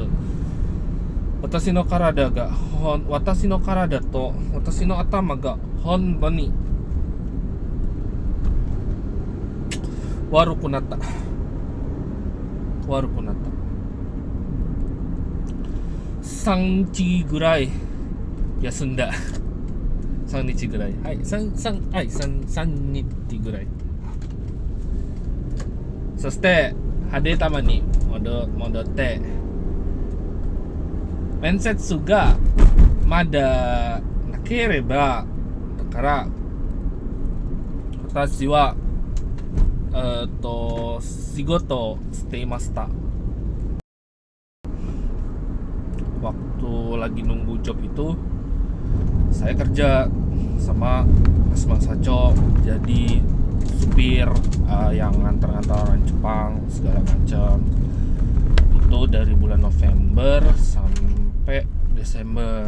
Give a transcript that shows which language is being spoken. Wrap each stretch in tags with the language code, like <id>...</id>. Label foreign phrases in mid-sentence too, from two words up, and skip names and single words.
<ja>私の体と私の頭が本当に悪くなった。3日ぐらい休んだ。3日ぐらい。3日ぐらい。そして</ja> <id>hari pertama</id> <ja>に戻って面接がまだなければだから私は仕事をしていました。</ja> <id>Waktu lagi nunggu job itu saya kerja sama Mas Saco jadi supir yang ngantar-ngantar orang Jepang segala macam. Itu dari bulan November sampai Desember.</id>